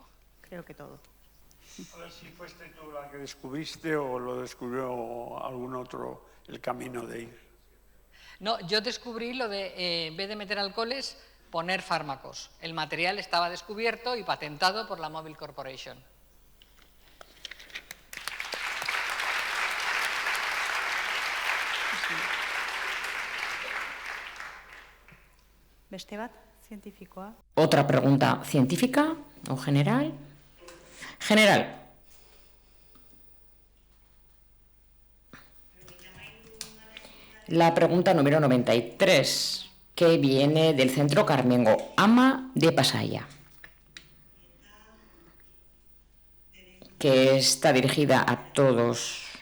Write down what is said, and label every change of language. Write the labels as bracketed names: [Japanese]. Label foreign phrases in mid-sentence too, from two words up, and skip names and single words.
[Spanish] Creo que todo. A ver si fuiste tú la que descubriste o lo descubrió algún otro el camino de ir. No, yo descubrí lo de, en vez de meter alcoholes, poner fármacos. El material estaba descubierto y patentado por la Mobil Corporation. [Basque] Beste bat, zientifikoa. [Spanish] Otra pregunta, ¿científica o general? General. La pregunta número 93, que viene del Centro Carmengo, Ama de Pasaya, que está dirigida a todos.